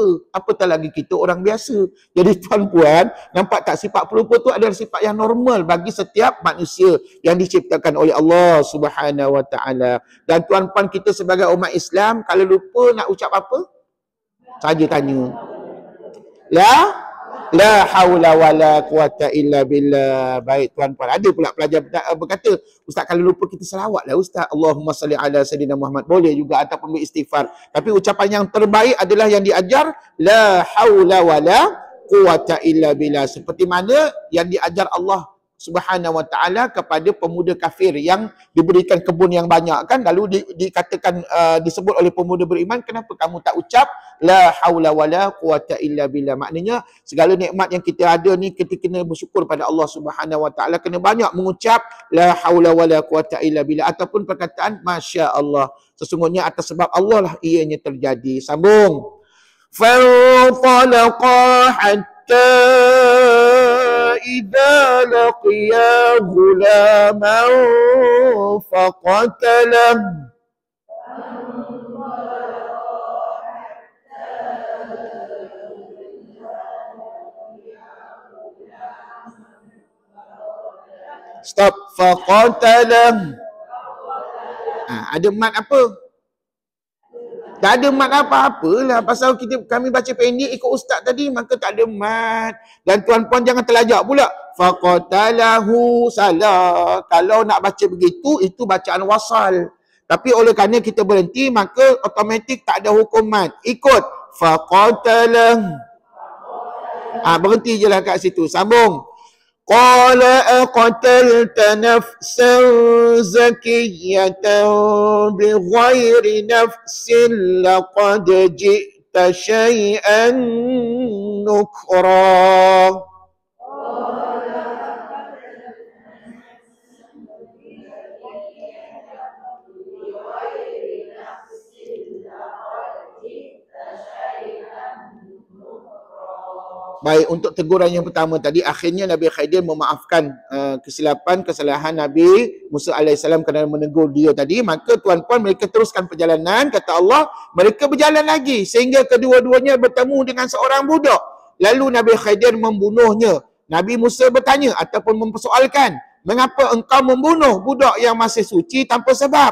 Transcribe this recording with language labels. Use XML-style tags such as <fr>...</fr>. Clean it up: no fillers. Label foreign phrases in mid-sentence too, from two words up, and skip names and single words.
<ms>Apatah lagi kita orang biasa. Jadi tuan-puan, nampak tak sifat pelupa tu adalah sifat yang normal bagi setiap manusia yang diciptakan oleh Allah</ms> <ar>سبحانه وتعالى.</ar> <ms>Dan tuan-puan, kita sebagai umat Islam, kalau lupa nak ucap apa? Saja tanya.</ms> <ar>لا حول ولا قوة إلا بالله.</ar> <ms>Baik tuan-puan, ada pula pelajar berkata, ustaz kalau lupa kita selawatlah ustaz,</ms> <ar>اللهم صل على سيدنا محمد.</ar> <ms>Boleh juga, ataupun beristighfar. Tapi ucapan yang terbaik adalah yang diajar</ms> <ar>لا حول ولا قوة إلا بالله,</ar> <ms>seperti mana yang diajar Allah</ms> <ar>سبحانه وتعالى</ar> <ms>kepada pemuda kafir yang diberikan kebun yang banyak kan, lalu dikatakan disebut oleh pemuda beriman, kenapa kamu tak ucap</ms> <ar>لا حول ولا قوة إلا بالله?</ar> <ms>Maknanya segala nikmat yang kita ada ni kita kena bersyukur pada Allah</ms> <ar>سبحانه وتعالى,</ar> <ms>kena banyak mengucap</ms> <ar>لا حول ولا قوة إلا بالله,</ar> <ms>ataupun perkataan</ms> <ar>ما شاء الله,</ar> <ms>sesungguhnya atas sebab Allah lah ianya terjadi. Sambung.</ms> <ar>فانطلقا حتى إذا لقيا غلاما فقتله Stop.</ar> <ms>Faqatalah. Ada mat apa? Tak ada mat apa-apalah. Pasal kami baca pendek ikut ustaz tadi, maka tak ada mat. Dan tuan-puan jangan terlajak pula. faqatalahu. Salah. Kalau nak baca begitu, itu bacaan wasal. Tapi oleh kerana kita berhenti, maka automatik tak ada hukuman. Ikut. Faqatalah. Berhenti je lah kat situ. Sambung.</ms> <ar>قال أقتلت نفسا زكية بغير نفس لقد جئت شيئا نكرا.</ar> <ms>Baik, untuk teguran yang pertama tadi, akhirnya Nabi Khidir memaafkan kesalahan Nabi Musa AS kerana menegur dia tadi. Maka tuan-puan, mereka teruskan perjalanan. Kata Allah, mereka berjalan lagi sehingga kedua-duanya bertemu dengan seorang budak. Lalu Nabi Khidir membunuhnya. Nabi Musa bertanya ataupun mempersoalkan, mengapa engkau membunuh budak yang masih suci tanpa sebab?</ms>